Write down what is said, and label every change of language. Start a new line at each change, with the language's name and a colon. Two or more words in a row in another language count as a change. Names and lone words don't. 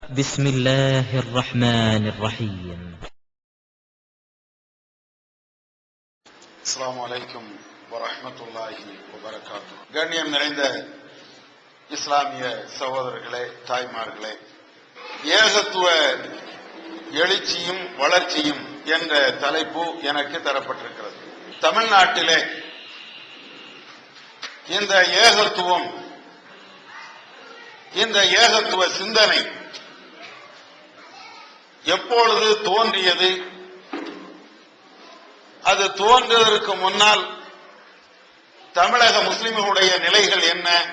Arabic: بسم الله الرحمن الرحيم. السلام عليكم ورحمة الله وبركاته.
Tamil: கண்ணியம் நிறைந்த இஸ்லாமிய சகோதரர்களே, தாய்மார்களே, ஏகத்துவ எழுச்சியும் வளர்ச்சியும் என்ற தலைப்பு எனக்கு தரப்பட்டிருக்கிறது. தமிழ்நாட்டிலே இந்த ஏகத்துவம், இந்த ஏகத்துவ சிந்தனை எப்பொழுது தோன்றியது, அது தோன்றுவதற்கு முன்னால் தமிழக முஸ்லிம்களுடைய நிலைகள் என்ன,